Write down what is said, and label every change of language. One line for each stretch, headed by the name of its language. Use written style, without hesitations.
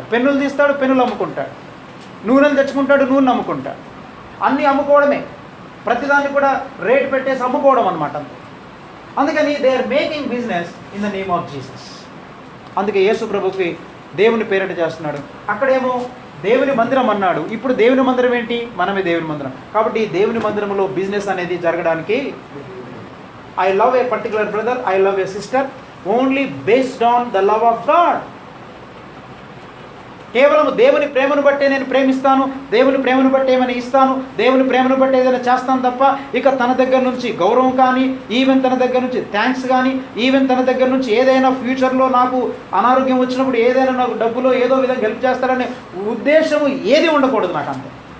Telugu: పెన్నులు తీస్తాడు, పెన్నులు అమ్ముకుంటాడు. నూనెలు తెచ్చుకుంటాడు, నూనె అమ్ముకుంటాడు. అన్నీ అమ్ముకోవడమే. ప్రతిదాన్ని కూడా రేటు పెట్టేసి అమ్ముకోవడం అనమాట అంతే. అందుకని
English: They are making business in the name of Jesus.
Telugu: అందుకే యేసు ప్రభుకి దేవుని పేరిట చేస్తున్నాడు. అక్కడేమో దేవుని మందిరం అన్నాడు, ఇప్పుడు దేవుని మందిరం ఏంటి? మనమే దేవుని మందిరం. కాబట్టి ఈ దేవుని మందిరంలో బిజినెస్ అనేది జరగడానికి,
English: I love a particular brother, I love a sister only based on the love of God.
Telugu: కేవలం దేవుని ప్రేమను బట్టే నేను ప్రేమిస్తాను, దేవుని ప్రేమను బట్టి ఏమైనా ఇస్తాను, దేవుని ప్రేమను బట్టి ఏదైనా చేస్తాను తప్ప ఇక తన దగ్గర నుంచి గౌరవం కానీ, ఈవెన్ తన దగ్గర నుంచి థ్యాంక్స్ కానీ, ఈవెన్ తన దగ్గర నుంచి ఏదైనా ఫ్యూచర్లో నాకు అనారోగ్యం వచ్చినప్పుడు ఏదైనా నాకు డబ్బులో ఏదో విధంగా హెల్ప్ చేస్తారనే ఉద్దేశము ఏది ఉండకూడదు నాకు అంతే.